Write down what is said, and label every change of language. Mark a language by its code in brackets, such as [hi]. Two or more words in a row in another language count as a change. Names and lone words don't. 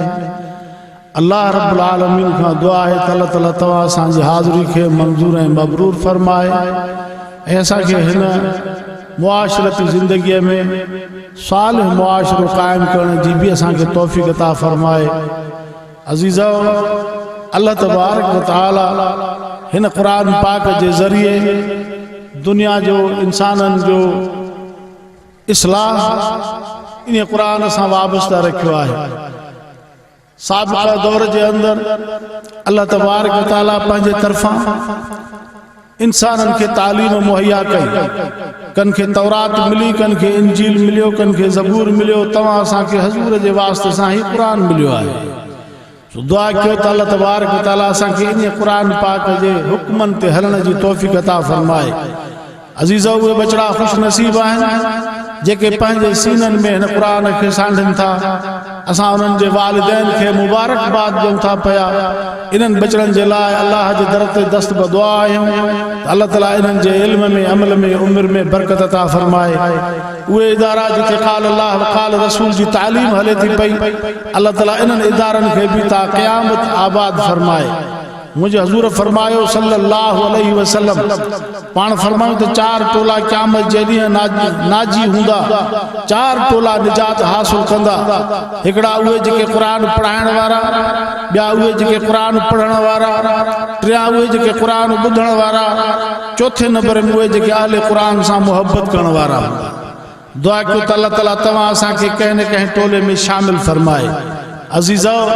[ar] الله رب العالمين [sd] का दुआ है अल्लाह ताला तवा असांजी हाज़िरी खे मंज़ूर ऐं मबरूर फरमाए ऐं असांखे हिन मुआशरती ज़िंदगी में सालिह मुआशरो क़ाइम करण जी भी असांखे तौफ़ीक़ अता फरमाए अज़ीज़ो [ar] الله تبارك وتعالى [sd] हिन क़ुरान पाक के ज़रिए दुनिया जो इंसाननि जो इस्लाह इन क़ुरान सां वाबस्ता रखियो आहे साबिक़ा दौर के अंदर [ar] الله تبارك وتعالى [sd] पंहिंजे तरफ़ां इंसाननि खे तालीम मुहैया कई कन खे तौरात मिली कन खे इंजील मिलियो कन खे ज़बूर मिलियो तव्हां असांखे हज़ूर जे वास्ते सां ही क़ुरान मिलियो आहे दुआ कयो त [ar] الله تبارك وتعالى [sd] असांखे इन क़ुरान पाक जे हुक्मनि ते हलण जी तौफ़ीक़ अता फरमाए अज़ीज़ो उहे बचड़ा ख़ुश नसीब आहिनि जेके पंहिंजे सीननि में हिन क़ुरान खे सांढनि था असां उन्हनि जे वालिदैन खे मुबारकबाद ॾियूं था पिया इन्हनि बचड़नि जे लाइ अल्लाह जे दर ते दस्त बदुआ आहियूं अल्लाह ताला इन्हनि जे इल्म में अमल में उम्र में बरकत अता फरमाए उहे इदारा जिते [ar] قال الله وقال رسول [sd] जी तालीम हले थी पई अल्लाह ताला इन्हनि इदारनि खे बि ता क़यामत आबाद फरमाए मुझे हजूर फरमायो [ar] صلى الله عليه وسلم [sd] पान फरमायो तो चार टोला क़यामत जे ॾींहुं नाजी हूंदा चार टोला निजात हासिल कंदा हिकड़ा उहे जेके क़ुरान पढ़ाइण वारा ॿिया उहे जेके क़ुरान पढ़ण वारा टिया उहे जेके क़ुरान ॿुधण वारा चौथे नंबर में उहे जेके अहले क़ुरान सां मोहब्बत करण वारा दुआ कयो त अल्लाह ताला तव्हां असांखे कंहिं न कंहिं टोले में शामिल फरमाए अज़ीज़ो